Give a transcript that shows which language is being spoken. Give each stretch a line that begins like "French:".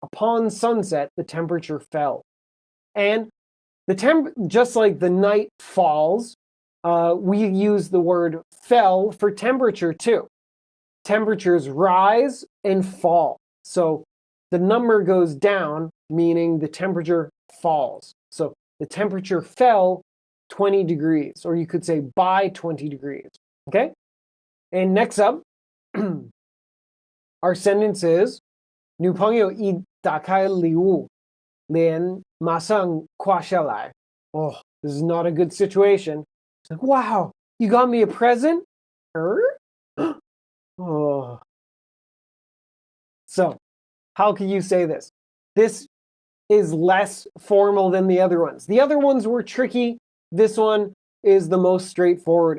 English: Upon sunset, the temperature fell. And just like the night falls, we use the word fell for temperature too. Temperatures rise and fall. So the number goes down, meaning the temperature falls. So the temperature fell 20 degrees, or you could say by 20 degrees. Okay? And next up, our sentence is
Chinese: 女朋友一打开礼物，脸马上垮下来。
English: Oh, this is not a good situation. It's like, wow, you got me a present? Oh. So, how can you say this? This is less formal than the other ones. The other ones were tricky. This one is the most straightforward.